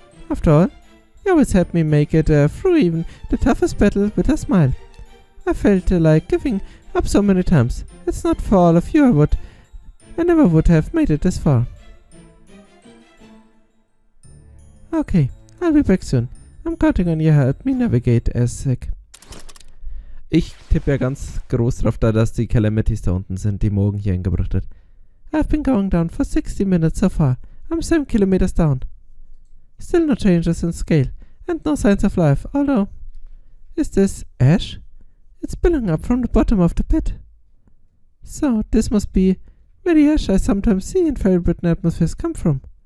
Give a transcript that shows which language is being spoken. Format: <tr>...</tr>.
<en>After all, you always helped me make it through even the toughest battle with a smile. I felt like giving up so many times. It's not for all of you I never would have made it this far. Okay, I'll be back soon. I'm counting on you help me navigate, Isaac.</en> <de>Ich tippe ja ganz groß drauf da, dass die Calamities da unten sind, die Morgen hier hingebracht hat.</de> <en>I've been going down for 60 minutes so far. I'm 7 kilometers down. Still no changes in scale, and no signs of life, although... Is this ash? It's spilling up from the bottom of the pit. So, this must be where the ash I sometimes see in fairy Britain atmospheres come from.</en>